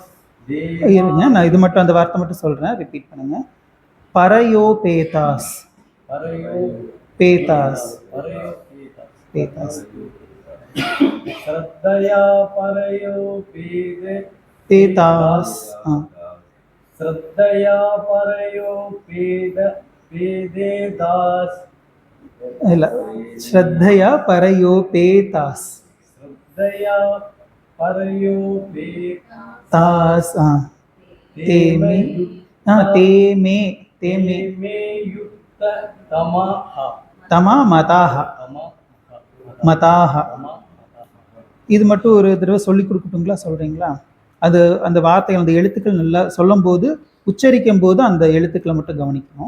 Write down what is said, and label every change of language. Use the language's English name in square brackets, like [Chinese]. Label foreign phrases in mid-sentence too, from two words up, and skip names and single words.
[Tamil] இருங்க, நான் இது மட்டும் அந்த வார்த்தை மட்டும் சொல்றேன், ரிப்பீட் பண்ணுங்க. [Sanskrit] परयोपेताः परयोपेताः. பேதாஸ். श्रद्धया परयोपेताः. श्रद्धया परयोपेदास्. இல்ல, श्रद्धया परयोपेताः. श्रद्धया परयोपेदास्. तेमे तेमे तेमे युक्ततमः. தமா மதாஹ. மதாஹ. [Tamil] இது மட்டும் ஒரு தடவை சொல்லி கொடுக்கட்டுங்களா? சொல்றீங்களா? அது அந்த வார்த்தைகள் அந்த எழுத்துக்கள் நல்லா சொல்லும் போது உச்சரிக்கும் போது அந்த எழுத்துக்களை மட்டும் கவனிக்கணும்.